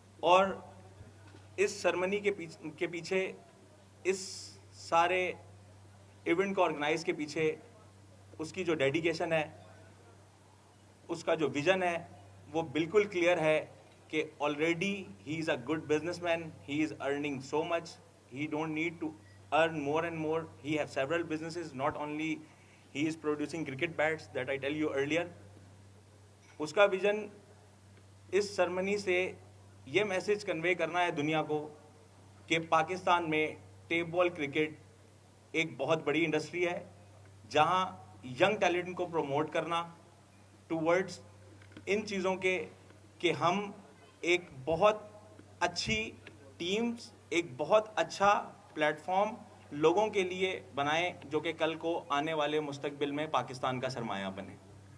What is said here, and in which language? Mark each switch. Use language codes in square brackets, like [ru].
[hi] और इस सेरेमनी के पीछे, इस सारे इवेंट को ऑर्गेनाइज के पीछे उसकी जो डेडिकेशन है, उसका जो विजन है, वो बिल्कुल क्लियर है कि [en] Already he is a good businessman, he is earning so much, he don't need to earn more and more. He have several businesses, not only he is producing cricket bats that I tell you earlier. [hi] उसका vision इस ceremony से ये message convey करना है दुनिया को कि पाकिस्तान में टेप बॉल क्रिकेट एक बहुत बड़ी इंडस्ट्री है, जहां यंग टैलेंट को प्रमोट करना टूवर्ड्स इन चीज़ों के कि हम एक बहुत अच्छी टीम्स, एक बहुत अच्छा प्लेटफॉर्म लोगों के लिए बनाएं, जो कि कल को आने वाले मुस्तकबिल में पाकिस्तान का सरमाया बने।